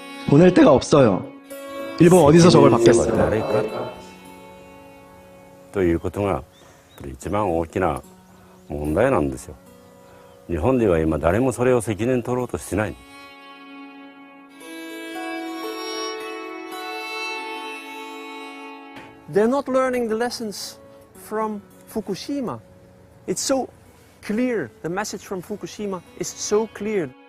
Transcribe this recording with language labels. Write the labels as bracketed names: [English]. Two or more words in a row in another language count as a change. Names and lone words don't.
[Korean] 보낼 데가 없어요. 일본 어디서 저걸 받겠어요. [Japanese] 誰かということが一番大きな問題なんですよ。日本では今誰もそれを責任取ろうとしてない。 [English] They're not learning the lessons from Fukushima. It's so clear. The message from Fukushima is so clear.